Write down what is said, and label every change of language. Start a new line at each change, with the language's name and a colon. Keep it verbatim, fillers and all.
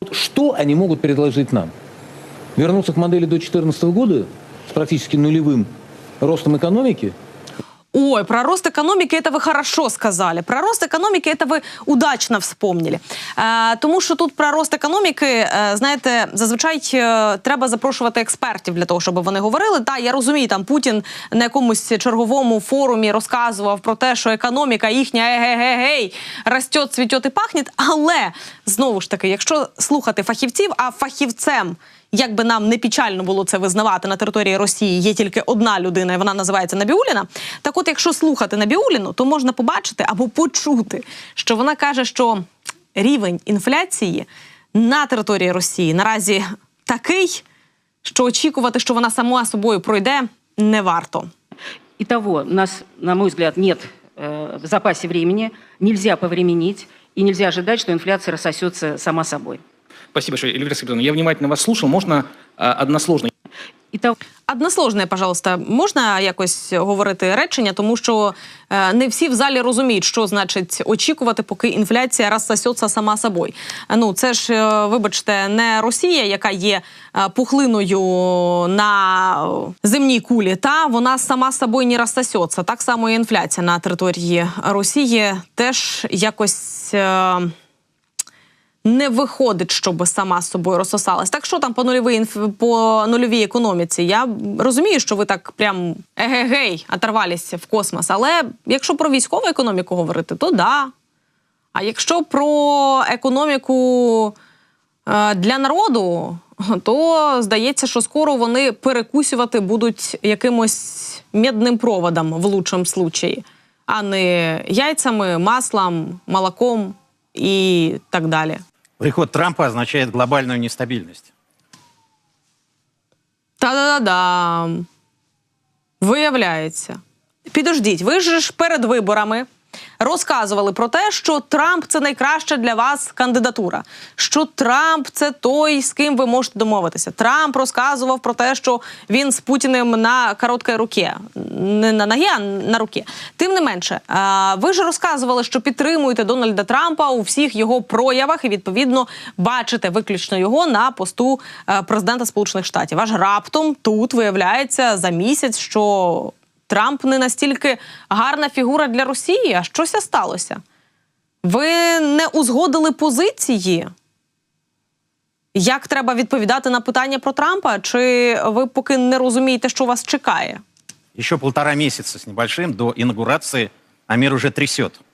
Russian: Что они могут предложить нам? Вернуться к модели до две тысячи четырнадцатого года с практически нулевым ростом экономики? Ой, про рост экономики это вы хорошо сказали. Про рост экономики это вы удачно вспомнили.
Ukrainian: Е, тому що тут про рост економіки, е, знаєте, зазвичай е, треба запрошувати експертів для того, щоб вони говорили. Та, я розумію, там Путін на якомусь черговому форумі розказував про те, що економіка їхня еге-гей-гей, росте, цвіте і пахне. Але, знову ж таки, якщо слухати фахівців, а фахівцем, як би нам не печально було це визнавати, на території Росії є тільки одна людина, і вона називається Набіулліна. Так от, якщо слухати Набіулліну, то можна побачити або почути, що вона каже, що рівень інфляції на території Росії наразі такий, що очікувати, що вона сама собою пройде, не варто.
Russian: Итого, у нас, на мой взгляд, нет э, в запасе времени, нельзя повременить и нельзя ожидать, что инфляция рассосется сама собой. Спасибо большое, Эльвира Скриптовна. Я внимательно вас слушал. Можно а, односложно? Односложне, пожалуйста.
Ukrainian: Можна якось говорити речення, тому що е, не всі в залі розуміють, що значить очікувати, поки інфляція розсосеться сама собою. Ну, це ж, е, вибачте, не Росія, яка є е, пухлиною на земній кулі, та вона сама собою не розсосеться. Так само і інфляція на території Росії теж якось... Е, не виходить, щоб сама з собою розсосалась. Так що там по нульовій, інф... по нульовій економіці? Я розумію, що ви так прям еге-гей оторвалися в космос, але якщо про військову економіку говорити, то да. А якщо про економіку е, для народу, то здається, що скоро вони перекусювати будуть якимось медним проводом
Russian: в лучшому случаї,
Ukrainian: а не яйцями, маслом, молоком і так далі.
Russian: Приход Трампа означает глобальную нестабильность.
Ukrainian: Та-да-да-дам. Виявляється. Підождіть, ви ж перед виборами розказували про те, що Трамп – це найкраща для вас кандидатура. Що Трамп – це той, з ким ви можете домовитися. Трамп розказував про те, що він з Путіним на короткій руці. Не на ногі, а на руці. Тим не менше, ви ж розказували, що підтримуєте Дональда Трампа у всіх його проявах і, відповідно, бачите виключно його на посту президента Сполучених Штатів. Аж раптом тут виявляється за місяць, що... Трамп не настільки гарна фігура для Росії, а щось сталося. Ви не узгодили позиції? Як треба відповідати на питання про Трампа? Чи ви поки не розумієте, що вас чекає?
Russian: еще полтора месяца с небольшим до инаугурации, а мир уже трясет.